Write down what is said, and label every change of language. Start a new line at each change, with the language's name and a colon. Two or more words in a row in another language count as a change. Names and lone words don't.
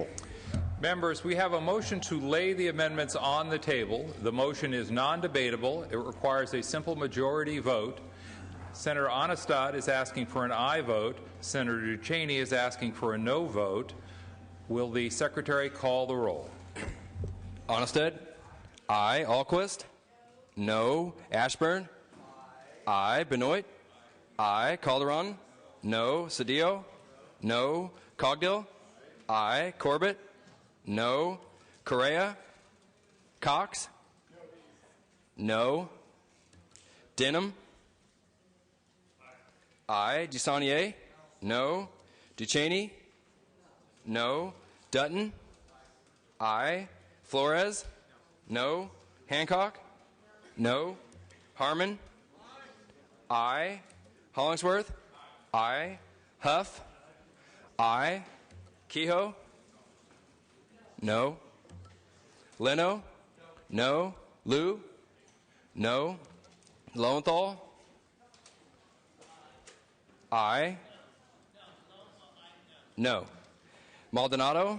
English: Members, we have a motion to lay the amendments on the table. The motion is non-debatable. It requires a simple majority vote. Senator Onestad is asking for an aye vote. Senator Duchesne is asking for a no vote. Will the Secretary call the roll? Onestad? Aye. Alquist? No. Ashburn? Aye. Benoit? Aye. Calderon? No. Cedillo? No. Cogdill? Aye. Corbett? No. Correa? Cox? No. Denham? Aye. Dusanier? No. Duchesne? No. Dutton? Aye. Flores? No. Hancock? No. Harmon? Aye. Hollingsworth? Aye. Huff? Aye. Kehoe? No. Leno? No. Liu? No. Lowenthal? Aye. No. Maldonado?